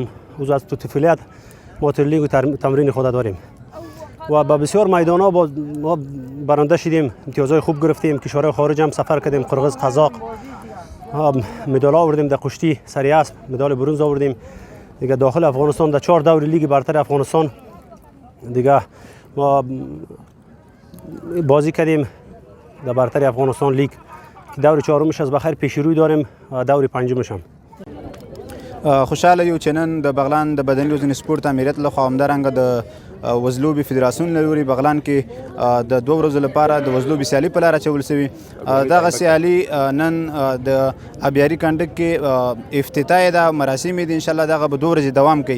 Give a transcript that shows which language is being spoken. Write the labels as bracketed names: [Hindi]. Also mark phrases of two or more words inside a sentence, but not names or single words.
[Persian] از تو طفولیت ما لیگ و تمرین خود داریم و با بسیار میدان ها ما برنده شدیم، امتیازهای خوب گرفتیم، کشورهای خارج هم سفر کردیم، قرغیز، قزاق، مدال آوردیم، در کشتی سری اسب مدال برنز آوردیم. دیگه داخل افغانستان در 4 دور لیگ برتر افغانستان دیگه ما بازی کردیم در برتر افغانستان لیگ که دور 4مش از بخیر پیش روی داریم، دور 5مش هم. [Pashto] خوشحاله یو چې نن د بغلان د بدني روزنې سپورت امریت له خوا همدارنګه د وزلوبې فدراسیون له لوري بغلان کې د 2 ورځو لپاره د وزلوبې سیالي په لاره اچول سوي. دغه سیالي نن د ابیاري کنډک کې افتتاح ده، مراسم دي، انشاءالله دغه به 2 ورځې دوام کوي.